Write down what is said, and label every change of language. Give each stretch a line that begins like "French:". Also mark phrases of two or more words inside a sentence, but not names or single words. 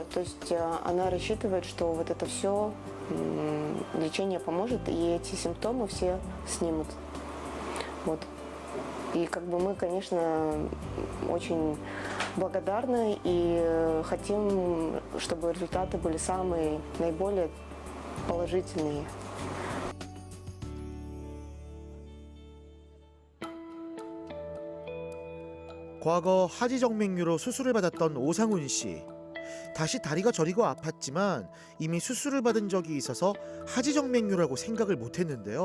Russian: То есть она рассчитывает, что вот это все лечение поможет, и эти симптомы все снимут. Вот. И мы, конечно, очень благодарны и хотим, чтобы результаты были самые, наиболее положительные.
Korean: 과거 하지정맥류로 수술을 받았던 오상훈 씨. 다시 다리가 저리고 아팠지만 이미 수술을 받은 적이 있어서 하지정맥류라고 생각을 못했는데요.